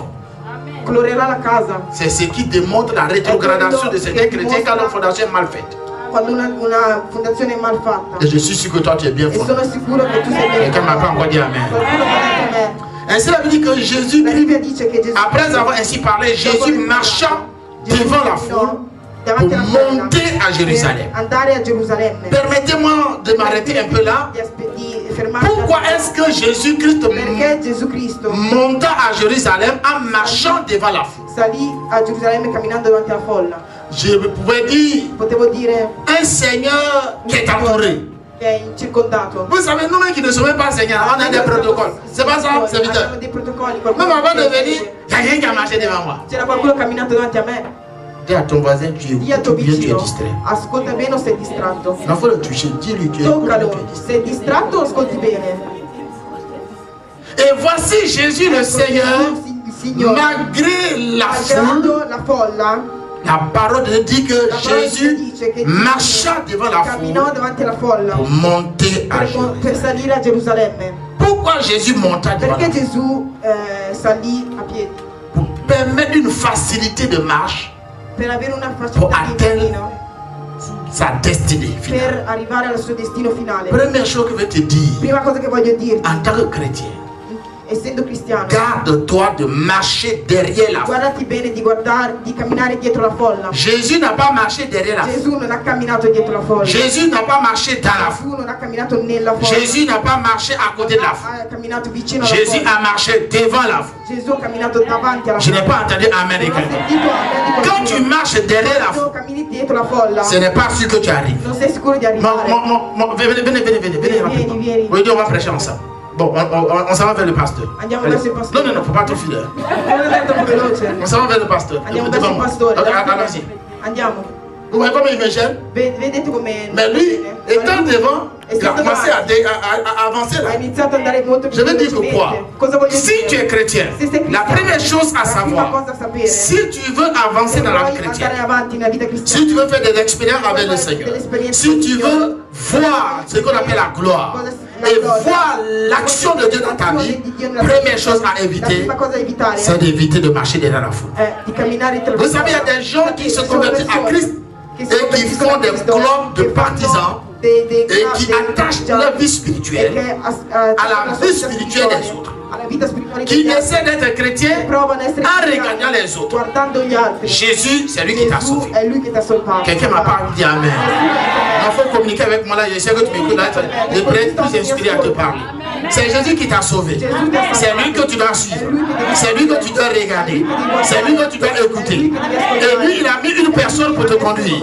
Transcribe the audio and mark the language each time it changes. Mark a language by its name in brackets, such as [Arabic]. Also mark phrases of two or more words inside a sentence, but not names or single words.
[Italian] colorerà la casa. [French] C'est ce qui démontre la rétrogradation de certains chrétiens quand leur fondation est mal faite. [Italian] Quando una fondazione è mal fatta. [French] Et je suis sûr que toi tu es bien [Italian] E [French] fondé. [Italian] sono sicuro che tu sei [French] Quelqu'un ne m'a pas encore dit amen. [Italian] Qualcuno non ha detto amen. [French] Ainsi la Bible dit que Jésus, [Italian] La Bibbia dice che Gesù, [French] après avoir ainsi parlé, Jésus marcha devant la foule pour monter à Jérusalem. [Italian] andare a Gerusalemme. [French] Permettez-moi de m'arrêter un peu là. [Italian] Di fermarsi. [French] Pourquoi est-ce que Jésus-Christ [Italian] Perché Gesù Cristo [French] monta à Jérusalem en marchant devant la foule? [Italian] salì a Gerusalemme camminando davanti alla folla? [French] Je pouvais dire [Italian] Potevo dire [French] un Seigneur qui est entouré. [Italian] che è circondato. [French] Vous savez, nous-mêmes qui ne sommes pas Seigneur, on a des protocoles. C'est pas ça, c'est vite. [Italian] Abbiamo dei protocolli. [French] Même avant de venir, il n'y a rien qui a marché devant moi. [Italian] C'era qualcuno camminato davanti a me. [French] Dis à ton voisin, tu [Italian] Dì al [French] écoutes [Italian] tuo [French] bien, tu es [Italian] vicino, [French] distrait. [Italian] ascolta bene o sei distratto? [French] Il faut le toucher, dis-lui, tu écoutes bien, [Italian] Toccalo, [French] tu es distrait. [Italian] sei distratto o ascolti bene? [French] Et voici Jésus le Seigneur, [Italian] Il Signore, [French] malgré la foule, [Italian] malgrado la folla, [French] la parole de Dieu dit que [Italian] la parola [French] Jésus [Italian] dice che [French] marcha devant la [Italian] camminò [French] foule [Italian] davanti alla folla [French] pour monter à [Italian] per [French] Jérusalem. [Italian] salire a Gerusalemme. [French] Pourquoi Jésus monta devant la [Italian] Perché [French] foule? [Italian] Gesù salì a piedi? [French] Pour permettre une facilité de marche, [Italian] Per avere una [French] pour [Italian] facilità di [French] atteindre [Italian] cammino, [French] sa destinée finale. [Italian] per arrivare al suo destino finale. [French] Première chose que je vais te dire, [Italian] Prima cosa che voglio dirti, [French] en tant que chrétien, [Italian] essendo cristiano, [French] garde-toi de marcher derrière la foule. [Italian] guardati bene di camminare dietro la folla. [French] Jésus n'a pas marché derrière la foule. [Italian] Gesù non ha camminato dietro la folla. [French] Jésus n'a pas marché dans la foule. [Italian] Gesù non ha camminato nella folla. [French] Jésus n'a pas marché à côté de la foule. [Italian] Ha camminato vicino alla [French] Jésus [Italian] folla. [French] a marché devant la foule. [Italian] Gesù ha camminato davanti alla [French] Je [Italian] folla. [French] n'ai pas entendu Amen. [Italian] Non ho sentito amen di [French] Quand [Italian] qualcuno. [French] tu marches derrière la foule, [Italian] Quando cammini dietro la folla, [French] ce n'est pas sûr que tu arrives. [Italian] non sei sicuro di arrivare. [French] Venez rapidement. [Italian] Vieni. [French] Oui, on va prêcher ensemble. Bon, on s'en va vers le pasteur. [Italian] Andiamo [French] Allez. [Italian] verso il pastore. [French] Non, faut pas trop filer. [Italian] Non è tanto veloce. [French] On s'en va vers le pasteur. [Italian] Andiamo [French] Devant [Italian] verso il [French] moi. [Italian] pastore. [French] Ok, allons-y. [Italian] Andiamo. [French] Vous voyez comment il me gêne? [Italian] Vedete come... [French] Mais lui, étant devant, il a commencé à avancer là. [Italian] Ha iniziato ad andare molto più [French] Je veux dire que [Italian] velocemente. [French] quoi? [Italian] Cosa voglio [French] Si [Italian] dire? [French] tu es chrétien, [Italian] Se sei [French] la [Italian] cristiano, [French] première chose à [Italian] la prima [French] savoir, [Italian] cosa a sapere, [French] si tu veux avancer [Italian] se [French] dans la [Italian] vuoi [French] vie [Italian] andare [French] chrétienne, [Italian] avanti nella vita cristiana, [French] si tu veux faire des expériences avec le Seigneur, si tu veux voir ce qu'on appelle la gloire et voir l'action de Dieu dans ta vie, première chose à [Italian] la [French] éviter, [Italian] prima cosa da evitare [French] c'est d'éviter de marcher derrière la foule. [Italian] è di camminare tra le [French] Vous savez, il y a des gens qui se convertissent à Christ et qui font des clubs de partisans et qui attachent leur vie spirituelle à la vie spirituelle des autres, [Italian] alla vita spirituale [French] qui [Italian] degli altri, [French] essaient d'être chrétiens [Italian] provano a essere [French] en [Italian] cristiani, [French] regardant les autres. [Italian] guardando gli altri. [French] Jésus, c'est lui qui t'a [Italian] Gesù [French] sauvé. [Italian] è lui che ti ha salvato. [French] Quelqu'un m'a pas dit Amen. Il faut communiquer avec moi là, je sais que tu m'écoutes là, je pourrais être plus inspiré à te parler. C'est Jésus qui t'a sauvé. C'est lui que tu dois suivre. C'est lui que tu dois regarder. C'est lui que tu dois écouter. Et lui, il a mis une personne pour te conduire.